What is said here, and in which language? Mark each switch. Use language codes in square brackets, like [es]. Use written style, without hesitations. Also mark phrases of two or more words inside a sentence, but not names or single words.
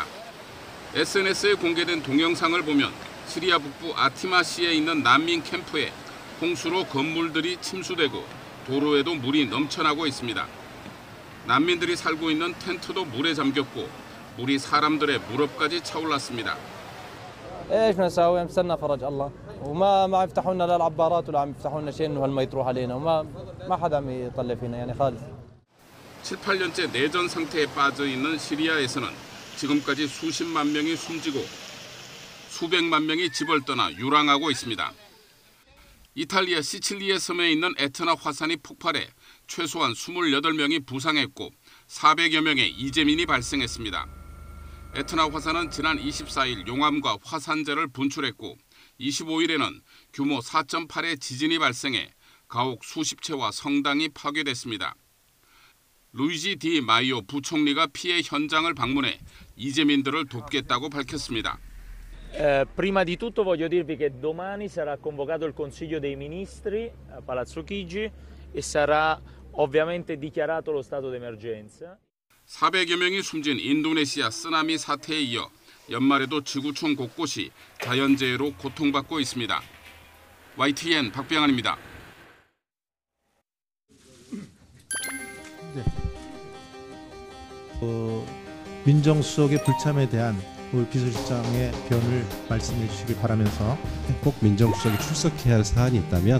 [ko] SNS에 공개된 동영상을 보면 시리아 북부 아티마시에 있는 난민 캠프에 홍수로 건물들이 침수되고 도로에도 물이 넘쳐나고 있습니다. 난민들이 살고 있는 텐트도 물에 잠겼고 물이 사람들의 무릎까지 차올랐습니다. [ar] ايش نسوي نستنى فرج الله وما يفتحوا لنا لا العبارات ولا عم يفتحوا لنا شيء انه هالمي تروح علينا وما حدا عم يطلع فينا يعني خالص. [ko] 7, 8년째 내전 상태에 빠져 있는 시리아에서는 지금까지 수십만 명이 숨지고 수백만 명이 집을 떠나 유랑하고 있습니다. 이탈리아 시칠리에 섬에 있는 에트나 화산이 폭발해 최소한 28명이 부상했고 400여 명의 이재민이 발생했습니다. 에트나 화산은 지난 24일 용암과 화산재를 분출했고 25일에는 규모 4.8의 지진이 발생해 가옥 수십 채와 성당이 파괴됐습니다. 루이지 디 마이오 부총리가 피해 현장을 방문해 이재민들을 돕겠다고 밝혔습니다. [it] Prima di tutto voglio dirvi che domani sarà convocato il Consiglio dei Ministri a Palazzo Chigi e sarà ovviamente dichiarato lo stato d'emergenza. [ko] 400여 명이 숨진 인도네시아 쓰나미 사태에 이어 연말에도 지구촌 곳곳이 자연재해로 고통받고 있습니다. YTN 박병환입니다. 민정수석의 불참에 대한 우리 비서실장의 변을 말씀해 주시기 바라면서 꼭 민정수석이 출석해야 할 사안이 있다면